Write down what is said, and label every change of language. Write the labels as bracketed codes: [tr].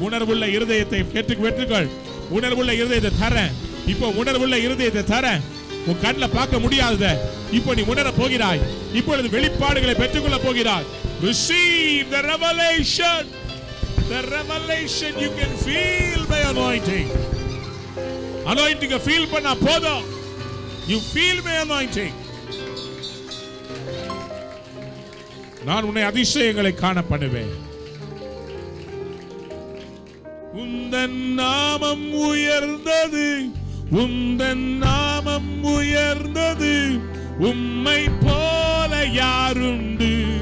[ta] உணர்வுள்ள இருதயத்தை பெற்றுக்கள். உணர்வுள்ள இருதயத்தை தரேன். இப்போ உணர்வுள்ள இருதயத்தை தரேன். உன் கண்ணில் பார்க்க முடியாத இப்போ நீ உணர போகிறாய். இப்பொழுது வெளிப்பாடுகளை பெற்றுக்கொள்ள போகிறாய். [en] Receive the revelation. The revelation you can feel by anointing. Anointing feel [ta] பண்ணா போதும். [en] You feel my anointing. [ta] நான் உன்னை அதிசயங்களை காண பண்ணுவேன். உந்தன் நாமம் உயர்ந்தது, உந்தன் நாமம் உயர்ந்தது, உம்மை போல யாருண்டு?